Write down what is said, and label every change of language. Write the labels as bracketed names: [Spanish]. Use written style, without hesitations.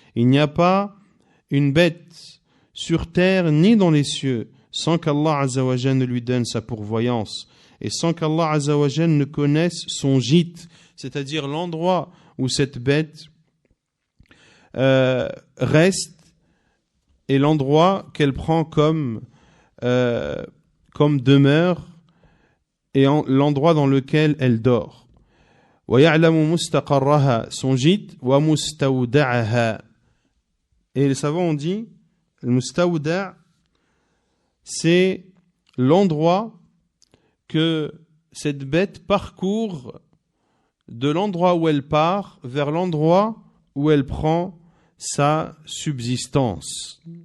[French] Il n'y a pas une bête sur terre ni dans les cieux sans qu'Allah Azza wa Jalla ne lui donne sa pourvoyance et sans qu'Allah Azza wa Jalla ne connaisse son gîte, c'est-à-dire l'endroit où cette bête reste et l'endroit qu'elle prend comme demeure et l'endroit dans lequel elle dort. [Arabic] وَيَعْلَمُ مُسْتَقَرَّهَا, [French] son gîte, [Arabic] وَمُسْتَوْدَعَهَا. [French] Et les savants ont dit, le mustawda', c'est l'endroit que cette bête parcourt de l'endroit où elle part vers l'endroit où elle prend sa subsistance.